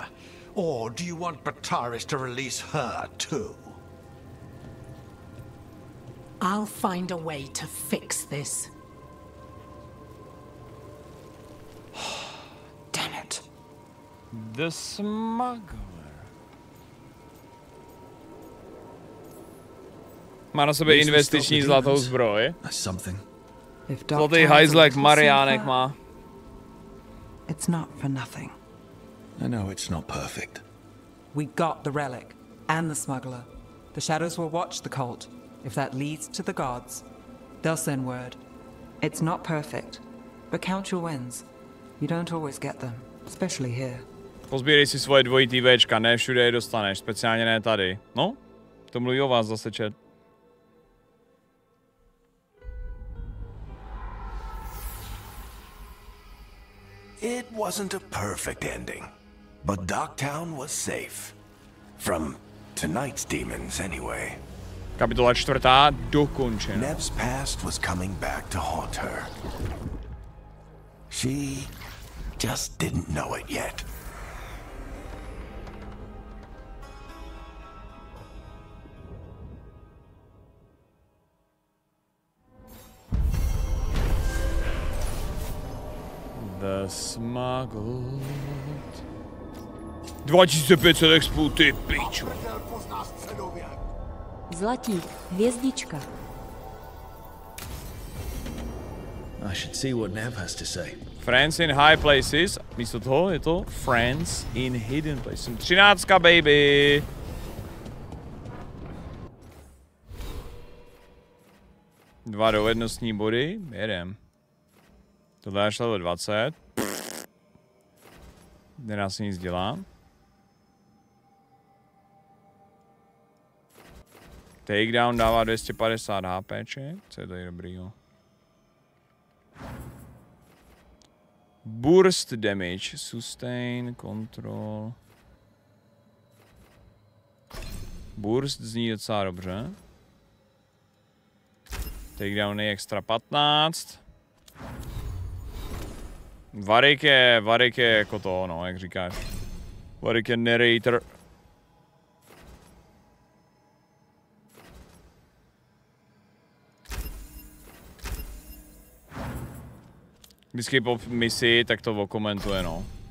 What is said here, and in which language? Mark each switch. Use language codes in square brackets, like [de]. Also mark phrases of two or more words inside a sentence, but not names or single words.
[en] Or do you want Bataris to release her too? I'll find a way to fix this. Damn it. The smuggler. [cs] Má na sobě investiční zlatou zbroj. Zlatý hajzl jak Mariánek má. [en] It's not for nothing. I know it's not perfect. We got the relic and the smuggler. The shadows will watch the cult. If that leads to the gods, they'll send word. It's not perfect, but count your wins. You don't always get them, especially here. [cs] Pozbírej si svoje dvojitý Včka, ne všude je dostaneš, speciálně ne tady. No, to mluví o vás zase, chat. [en] It wasn't a perfect ending, but Docktown was safe. From tonight's demons, anyway. [cs] Kapitola 4. dokončena. [en] Nev's past was coming back to haunt her. She just didn't know it yet. The smuggled. [cs] 2500 expů, ty piču. Zlatík, hvězdička. [en] I should see what Nev has to say. Friends in high places. [cs] Místo toho je to [en] Friends in hidden places. [cs] 13, baby. Dva dovednostní body. Jedem. Tohle až level 20. Nedá se nic dělá. Takedown dává 250 HPček. Co je tady dobrýho? [en] Burst damage, sustain, control. [cs] Burst zní docela dobře. Takedown je extra 15. Varik je jako to, no, jak říkáš. Varik je narrator. Vždycky po misi, tak to okomentuje, no.